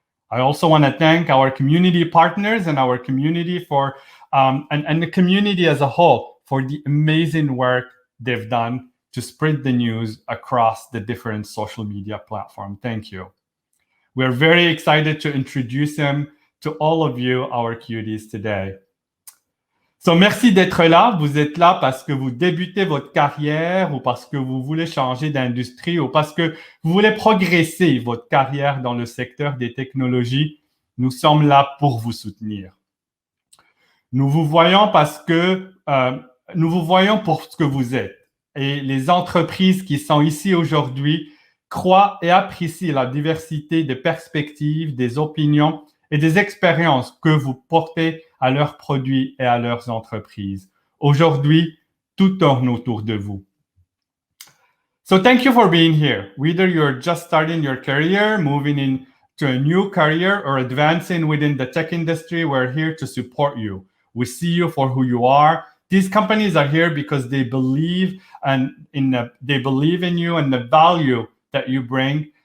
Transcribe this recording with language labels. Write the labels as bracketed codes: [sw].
[en] I also want to thank our community partners and our community for, and the community as a whole for the amazing work they've done to spread the news across the different social media platforms. Thank you. We're very excited to introduce them to all of you, our cuties, today. So, [fr] merci d'être là. Vous êtes là parce que vous débutez votre carrière ou parce que vous voulez changer d'industrie ou parce que vous voulez progresser votre carrière dans le secteur des technologies. Nous sommes là pour vous soutenir. Nous vous voyons nous vous voyons pour ce que vous êtes. Et les entreprises qui sont ici aujourd'hui croient et apprécient la diversité des perspectives, des opinions et des expériences que vous portez à leurs produits et à leurs entreprises. Aujourd'hui, tout tourne autour de vous. [en] So thank you for being here. Whether you're just starting your career, moving into a new career, or advancing within the tech industry, we're here to support you. We see you for who you are. These companies are here because they believe in you and the value that you bring.